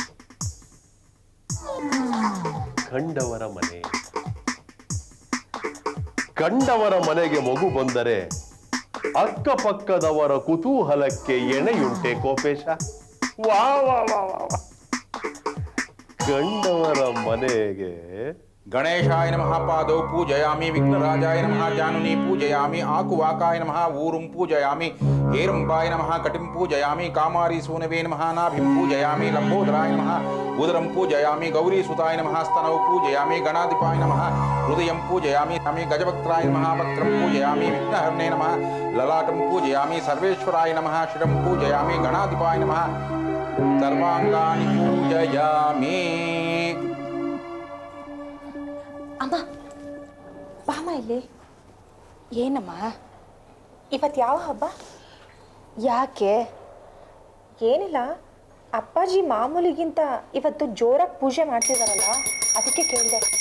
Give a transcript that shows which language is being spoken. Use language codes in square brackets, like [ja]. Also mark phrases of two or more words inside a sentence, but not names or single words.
[kn] ಕಂಡವರ ಮನೆಗೆ ಮಗು ಬಂದರೆ ಅಕ್ಕಪಕ್ಕದವರ ಕುತೂಹಲಕ್ಕೆ ಎಣೆಯುಂಟೆ ಕೋಪೇಶ? ವಾ ವಾ ವಾ ವಾ. ಕಂಡವರ ಮನೆಗೆ [sa] ಗಣೇಶಾಯ ನಮಃ ಪಾದೌ ಪೂಜಯಾಮಿ, ವಿಘ್ನರಾಜಾಯ ನಮಃ ಜಾನುನಿ ಪೂಜಯಾಮಿ, ಆಕುವಾಕಾಯ ನಮಃ ಊರುಂ ಪೂಜಯಾಮಿ, ಹೇರಂಬಾಯ ನಮಃ ಕಟಿಂ ಪೂಜಯಾಮಿ, ಕಾಮಾರಿ ಸೂನವೇ ನಮಃ ನಾಭಿಂ ಪೂಜಯಾಮಿ, ಲಂಬೋದರಾಯ ನಮಃ ಉದರಂ ಪೂಜಯಾಮಿ, ಗೌರಿ ಸುತಾಯ ನಮಃ ಸ್ತನೌ ಪೂಜಯಾಮಿ, ಗಣಾಧಿಪಾಯ ನಮಃ ಹೃದಯಂ ಪೂಜಯಾಮಿ, ಗಜವಕ್ತ್ರಾಯ ನಮಃ ವಕ್ತ್ರಂ ಪೂಜಯಾಮಿ, ವಿಘ್ನಹರ್ಣೇ ನಮಃ ಲಲಾಟಂ ಪೂಜಯಾಮಿ, ಸರ್ವೇಶ್ವರಾಯ ನಮಃ ಶಿರಂ ಪೂಜಯಾಮಿ, ಗಣಾಧಿಪಾಯ ನಮಃ ಸರ್ವಾಂಗಾನಿ ಪೂಜಯಾಮಿ. [kn] ಅಮ್ಮ ಬಾಮ ಇಲ್ಲಿ. ಏನಮ್ಮ ಇವತ್ತು ಯಾವ ಹಬ್ಬ? ಯಾಕೆ? ಏನಿಲ್ಲ, ಅಪ್ಪಾಜಿ ಮಾಮೂಲಿಗಿಂತ ಇವತ್ತು ಜೋರಾಗಿ ಪೂಜೆ ಮಾಡ್ತಿದಾರಲ್ಲ, ಅದಕ್ಕೆ ಕೇಳಿದೆ.